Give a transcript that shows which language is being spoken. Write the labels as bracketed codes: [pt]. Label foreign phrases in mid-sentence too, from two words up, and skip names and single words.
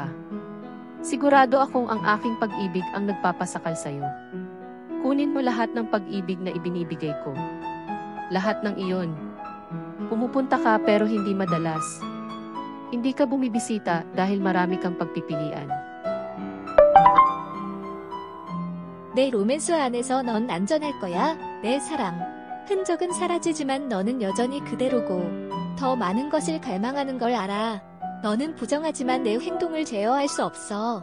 [tl] Sigurado akong ang aking pag-ibig ang nagpapasakal sa'yo. Kunin mo lahat ng pag-ibig na ibinibigay ko. Lahat ng iyon. Pumupunta ka pero hindi madalas. Hindi ka bumibisita dahil marami kang pagpipilian. [ko] 내 로맨스 안에서 넌 안전할 거야, 내 사랑. 흔적은 사라지지만 너는 여전히 그대로고 더 많은 것을 갈망하는 걸 알아. 너는 부정하지만 내 행동을 제어할 수 없어.